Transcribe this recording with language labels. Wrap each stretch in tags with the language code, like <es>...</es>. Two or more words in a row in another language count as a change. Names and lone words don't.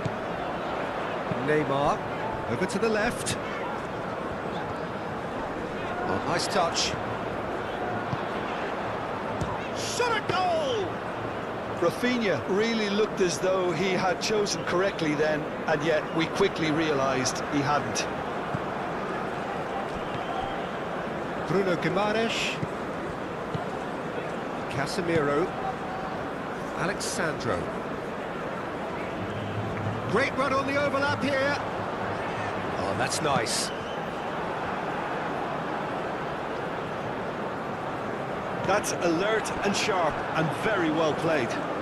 <en>Neymar, over to the left. Oh, nice touch. Shot a goal! Rafinha really looked as though he had chosen correctly then, and yet we quickly realised he hadn't. Bruno Guimaraes. Casemiro. Alexandro. Great run on the overlap here. Oh, that's nice. That's alert and sharp and very well played.</en>